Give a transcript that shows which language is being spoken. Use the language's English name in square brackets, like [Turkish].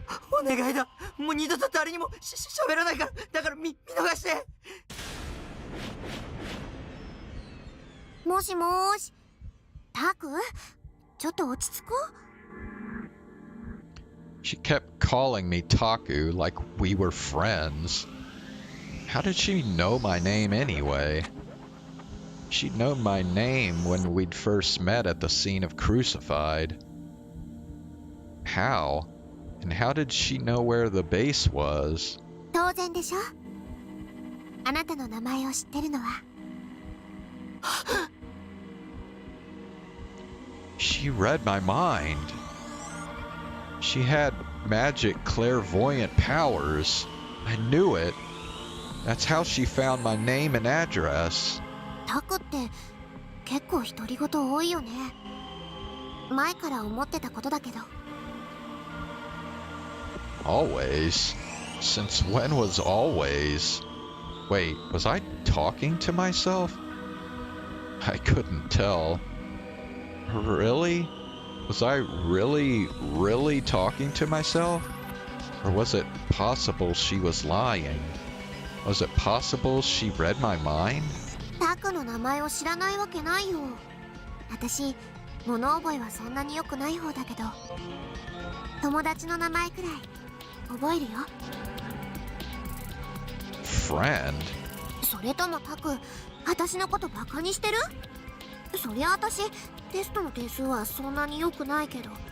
[Japanese] お願いだ。もう二度と誰にも喋らないから。だから見逃して。もしもーし、タク、ちょっと落ち着こう。 [English] She kept calling me Taku like we were friends. How did she know my name anyway? She'd known my name when we'd first met at the scene of Crucified. How? And how did she know where the base was? [Japanese] 当然でしょ。あなたの名前を知ってるのは。 [English] She read my mind. She had magic clairvoyant powers. I knew it. That's how she found my name and address. [Japanese] タクって結構独り言多いよね。前から思ってたことだけど。 [English] Always? Since when was always? Wait, was I talking to myself? I couldn't tell. Really? Was I really talking to myself? Or was it possible she was lying? Was it possible she read my mind? [Japanese] タクの名前を知らないわけないよ。私、物覚えはそんなに良くない方だけど、友達の名前くらい覚えるよ。 [English] Friend? [Japanese] それともタク、私のことバカにしてる？そりゃ私、テストの点数はそんなに良くないけど。